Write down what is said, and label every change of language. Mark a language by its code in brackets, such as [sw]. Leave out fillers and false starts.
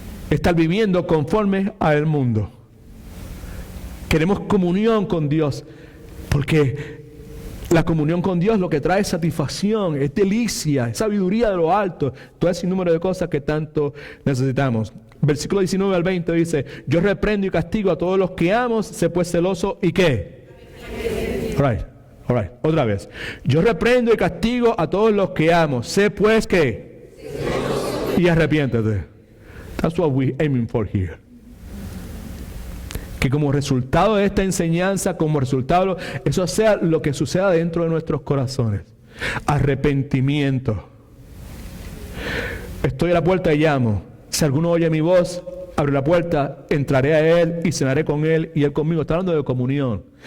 [es] Estar viviendo conforme al mundo. Queremos comunión con Dios, porque la comunión con Dios lo que trae es satisfacción, es delicia, es sabiduría de lo alto, todo ese número de cosas que tanto necesitamos. Versículo 19 al 20 dice: yo reprendo y castigo a todos los que amo, sé pues celoso y ¿qué? [en] All right, [es] otra vez. Yo reprendo y castigo a todos los que amo, sé pues ¿qué? Y arrepiéntete. [en] That's what we're aiming for here. [es] Que como resultado de esta enseñanza, como resultado, eso sea lo que suceda dentro de nuestros corazones. Arrepentimiento. Estoy a la puerta y llamo. Si alguno oye mi voz, abre la puerta, entraré a él y cenaré con él y él conmigo. Está hablando de comunión.